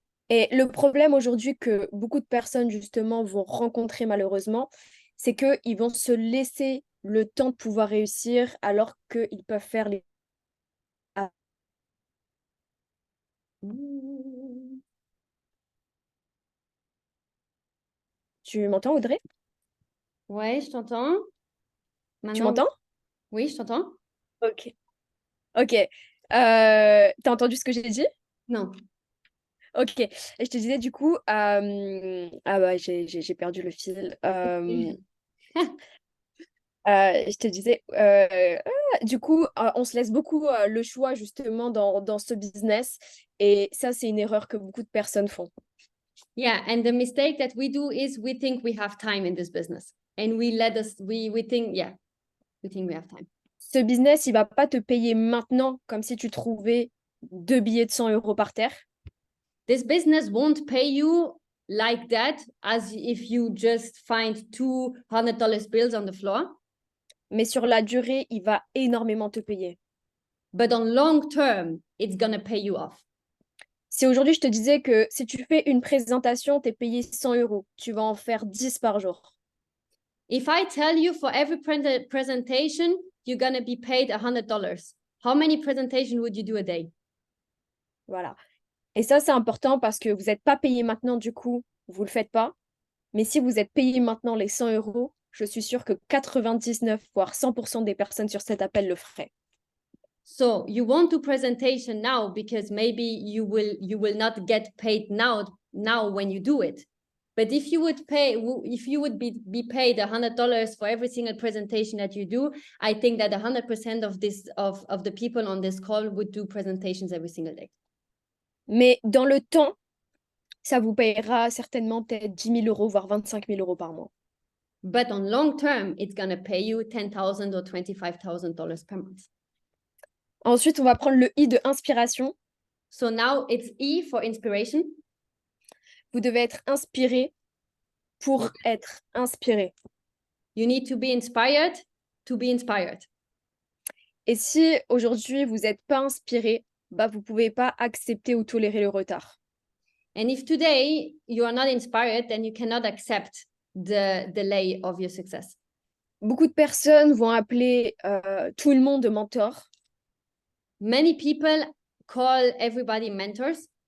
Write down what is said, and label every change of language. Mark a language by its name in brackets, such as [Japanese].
[French] Et le problème aujourd'hui que beaucoup de personnes justement vont rencontrer malheureusement, c'est qu'ils vont se laisser le temps de pouvoir réussir alors qu'ils peuvent faire les... Tu m'entends, Audrey? Ouais, je t'entends. Tu m'entends? Oui, je t'entends. Ok. Ok. T'as entendu ce que j'ai dit? Non. Ok. Et je te disais du coup... Ah bah, j'ai perdu le fil. Je te disais, du coup, on se laisse beaucoup le choix justement dans ce business. Et ça, c'est une erreur que beaucoup de personnes font. [English] Yeah, and the mistake that we do is we think we have time in this business. And we think we have time. [French] Ce business, il va pas te payer maintenant comme si tu trouvais 2 billets de 100 € par terre. [English] This business won't pay you like that as if you just find $200 bills on the floor. [French] Mais sur la durée, il va énormément te payer. [English] But on long term, it's gonna pay you off. [French] Si aujourd'hui je te disais que si tu fais une présentation, tu es payé 100 €, tu vas en faire 10 par jour. [English] If I tell you for every presentation, you're gonna be paid $100, how many presentations would you do a day? [French] Voilà. Et ça, c'est important parce que vous n'êtes pas payé maintenant, du coup, vous ne le faites pas. Mais si vous êtes payé maintenant les 100 €, je suis sûre que 99, voire 100% des personnes sur cet appel le feraient. [English] So you won't do presentation now because maybe you will not get paid now when you do it. But if you would be paid $100 for every single presentation that you do, I think that 100% of the people on this call would do presentations every single day. [French] Mais dans le temps, ça vous payera certainement peut-être 10 000 €, voire 25 000 € par mois. [English] But on long term, it's going to pay you $10,000 or $25,000 per month. [French] Ensuite, on va prendre le I de inspiration. [English] So now it's E for inspiration. [French] Vous devez être inspiré pour être inspiré. [English] You need to be inspired to be inspired. [French] Et si aujourd'hui vous n'êtes pas inspiré, bah vous ne pouvez pas accepter ou tolérer le retard. [English] And if today you are not inspired, then you cannot accept the delay of your success. [French] Beaucoup de personnes vont appeler tout le monde mentor. [English] Many people call everybody mentors.